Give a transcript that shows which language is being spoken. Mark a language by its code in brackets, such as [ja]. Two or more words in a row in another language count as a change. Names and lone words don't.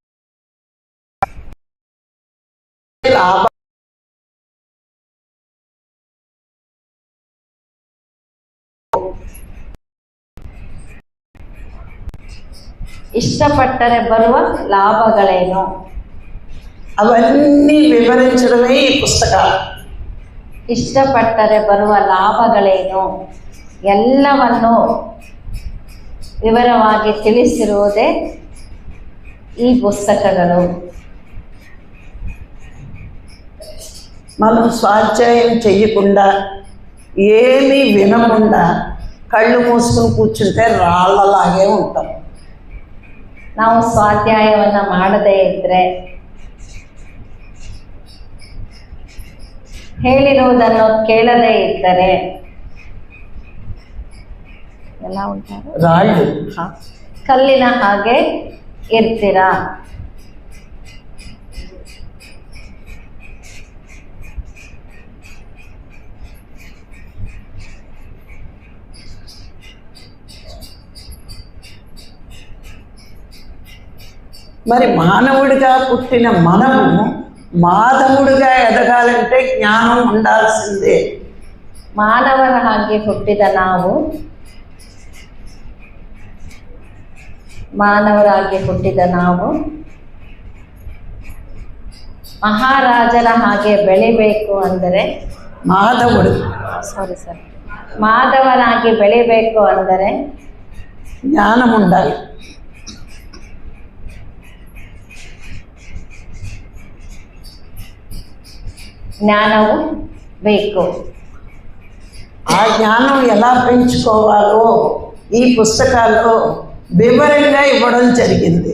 [te] లాభం [kn] ಇಷ್ಟಪಟ್ಟರೆ ಬರುವ ಲಾಭಗಳೇನು? [te] అవన్నీ వివరించడమే ఈ పుస్తకాలు. [kn] ಇಷ್ಟಪಟ್ಟರೆ ಬರುವ ಲಾಭಗಳೇನು ಎಲ್ಲವನ್ನು ವಿವರವಾಗಿ ತಿಳಿಸಿರುವುದೇ ಈ ಪುಸ್ತಕಗಳು. [te] మనం స్వాధ్యాయం చెయ్యకుండా ఏమీ వినకుండా కళ్ళు మూసుకుని కూర్చుంటే రాళ్ళలాగే ఉంటాం. [kn] ನಾವು ಸ್ವಾಧ್ಯಾಯವನ್ನು ಮಾಡದೇ ಇದ್ದರೆ, ಹೇಳಿರುವುದನ್ನು ಕೇಳದೇ ಇದ್ದರೆ ಎಲ್ಲ ಉಂಟಾರು [te] రాళ్ళు. [kn] ಕಲ್ಲಿನ ಹಾಗೆ ಇರ್ತೀರಾ. [te] మరి మానవుడిగా పుట్టిన మనము మాధవుడిగా ఎదగాలంటే జ్ఞానం ఉండాల్సిందే. [kn] ಮಾನವರ ಹಾಗೆ ಹುಟ್ಟಿದ ನಾವು, ಮಾನವರಾಗಿ ಹುಟ್ಟಿದ ನಾವು ಮಹಾರಾಜರ ಹಾಗೆ ಬೆಳಿಬೇಕು ಅಂದರೆ, [te] మాధవుడు [kn] ಮಾಧವರಾಗಿ ಬೆಳಿಬೇಕು ಅಂದರೆ [te] జ్ఞానం ఉండాలి. [kn] ಜ್ಞಾನವು ಬೇಕು. [te] ఆ జ్ఞానం ఎలా పెంచుకోవాలో ఈ పుస్తకాల్లో వివరంగా ఇవ్వడం జరిగింది.